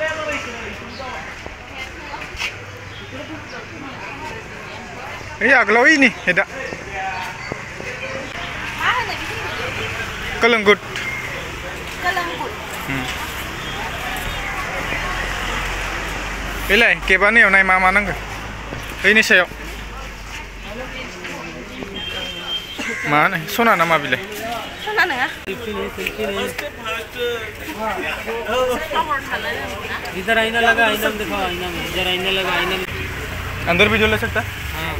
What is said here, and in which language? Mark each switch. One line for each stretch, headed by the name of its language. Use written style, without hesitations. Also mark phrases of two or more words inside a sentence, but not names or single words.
Bodo: आगोलाव इनि हेदा कलंगुट बेलाय केबानो एवनाय मा नांगौ बैनि सायाव मा होनो सना नामा बिलाय सना नङा
Hindi: इधर आईना लगा आईना में दिखाओ आईना में इधर आईना लगा आईना में अंदर वीडियो ले सकता हाँ